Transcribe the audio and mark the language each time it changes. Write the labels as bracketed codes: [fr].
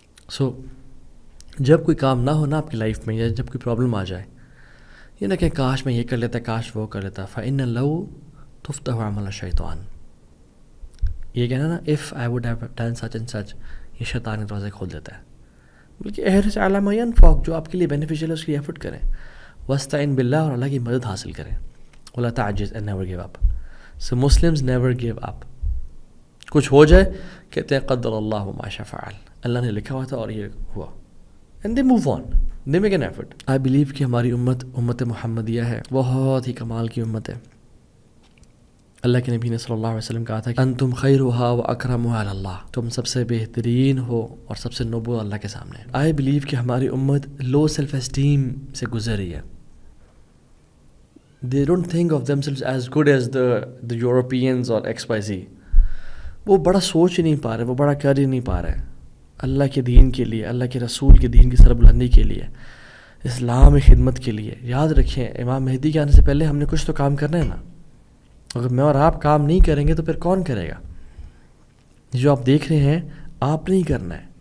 [ur] سو جب کوئی کام نہ ہونا آپ کی لائف میں، یا جب کوئی پرابلم آ جائے، یہ نہ کہ کاش میں یہ کر لیتا، کاش وہ کر لیتا. [ar] فَإِنَّ لَوْ تُفْتَحُ عَمَلَ الشَّيْطَانِ، [ur] یہ کہنا نا [en] if I would have done such and such، [ur] یہ شیطان کے دروازے کھول دیتا ہے. بلکہ [ar] احرص علی ما ینفعک، [ur] جو آپ کے لیے بینیفیشیل ہے اس کے لیے ایفرٹ کریں. [ar] واستعن باللہ، [ur] اور اللہ کی مدد حاصل کریں. [ar] ولا تعجز [en] and never give up. So Muslims never give up. [ur] کچھ ہو جائے کہتے ہیں [ar] قدر اللہ ما شاء فعل، [ur] اللہ نے لکھا ہوا تھا اور یہ ہوا. [en] And they move on. They make an effort. I believe [ur] کہ ہماری امت محمدیہ ہے، بہت ہی کمال کی امت ہے. اللہ کے نبی نے صلی اللہ علیہ وسلم کہا تھا کہ [ar] انتم خیرھا واکرمھا علی اللہ، [ur] تم سب سے بہترین ہو اور سب سے نوبل اللہ کے سامنے. [en] I believe [ur] کہ ہماری امت [en] low self esteem [ur] سے گزر رہی ہے. [en] They don't think of themselves as good as the Europeans or XYZ. [ur] وہ بڑا سوچ ہی نہیں پا رہے، وہ بڑا کر ہی نہیں پا رہے اللہ کے دین کے لیے، اللہ کے رسول کے دین کی سربلندی کے لیے، اسلام کی خدمت کے لیے. یاد رکھیں امام مہدی کے آنے سے پہلے ہم نے کچھ تو کام کرنا ہے نا. اگر میں اور آپ کام نہیں کریں گے تو پھر کون کرے گا؟ جو آپ دیکھ رہے ہیں آپ نہیں کرنا ہے.